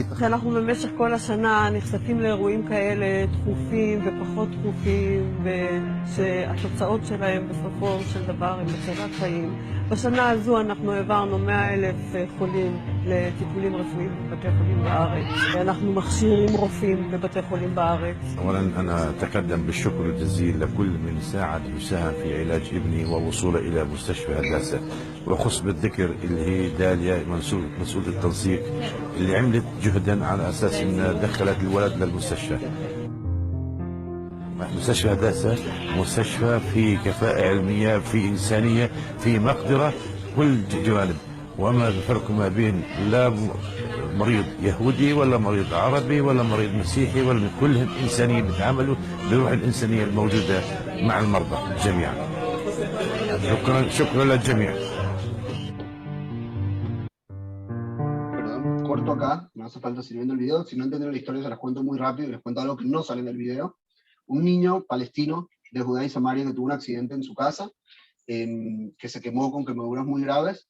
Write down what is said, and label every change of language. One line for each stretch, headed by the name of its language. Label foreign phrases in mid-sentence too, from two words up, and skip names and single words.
Hebrew: שאנחנו במשך כל השנה נחשפים לאירועים כאלה דחופים ופחות דחופים, ושהתוצאות שלהם בסופו של דבר הם הצלת חיים. בשנה הזו אנחנו העברנו 100,000 חולים לטיפולים רפואיים בבתי חולים בארץ. אנחנו מכשירים רופאים בבתי חולים בארץ.
Arabic: أولا أنا أتقدم بالشكر الجزيل لكل من ساعد وساهم في علاج ابني ووصوله إلى مستشفى هداسة، وأخص بالذكر اللي هي داليا مسؤول التنسيق اللي عملت جهدا على أساس أنها دخلت الولد للمستشفى. مستشفى هداسة مستشفى في كفاءة علمية، في إنسانية، في مقدرة كل جوانب، وما الفرق ما بين لا مريض يهودي ولا مريض عربي ولا مريض مسيحي، ولا كلهم إنسانيين، بيتعاملوا بروح الإنسانية الموجودة مع المرضى جميعا. شكرا للجميع.
Spanish: Perdón, corto acá, no hace falta seguir viendo el video. Si no entienden la historia, se las cuento muy rápido y les cuento algo que no sale en el video. Un niño palestino de Judea y Samaria que tuvo un accidente en su casa, que se quemó con quemaduras muy graves.